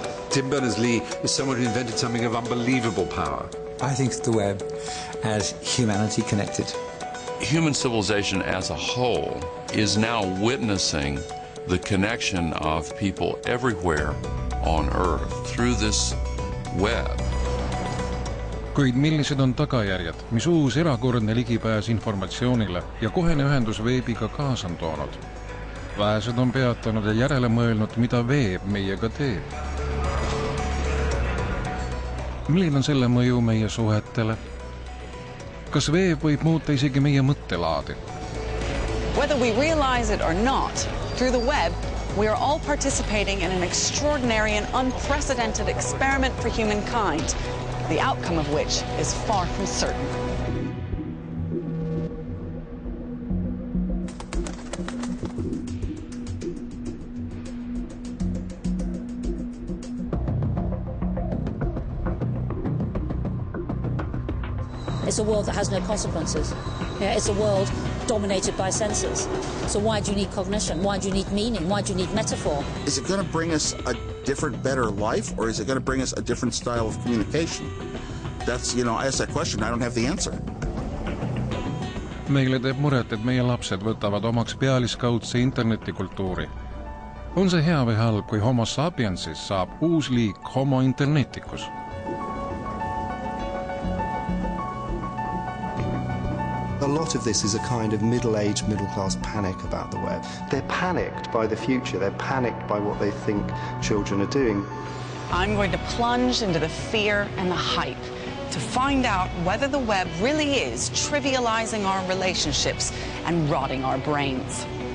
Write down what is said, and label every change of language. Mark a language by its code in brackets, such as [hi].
[en] Tim Berners-Lee is someone who invented something of unbelievable power. I think the web has humanity connected. Human civilization as a whole is now witnessing the connection of people everywhere on Earth through this web. [et] Kuid millised on tagajärjed, mis uus erakordne ligipääs informatsioonile ja kohene ühendus veebiga kaasa on toonud? Vähesed on peatanud ja järele mõelnud, mida veeb meiega teeb. Milline on selle mõju meie suhetele? Kas veeb võib muuta isegi meie mõttelaadi? [en] Whether we realize it or not, through the web, we are all participating in an extraordinary and unprecedented experiment for humankind, the outcome of which is far from certain. It's a world that has no consequences. It's a world dominated by senses. So why do you need cognition? Why do you need meaning? Why do you need metaphor? Is it going to bring us a different, better life, or is it going to bring us a different style of communication? That's, I ask that question, I don't have the answer. [et] Meile teeb muret, et meie lapsed võtavad omaks pealiskaudse internetikultuuri. On see hea või halb, kui homo sapiensis saab uus liik homo interneticus? [en] A lot of this is a kind of middle-aged, middle-class panic about the web. They're panicked by the future. They're panicked by what they think children are doing. I'm going to plunge into the fear and the hype to find out whether the web really is trivializing our relationships and rotting our brains.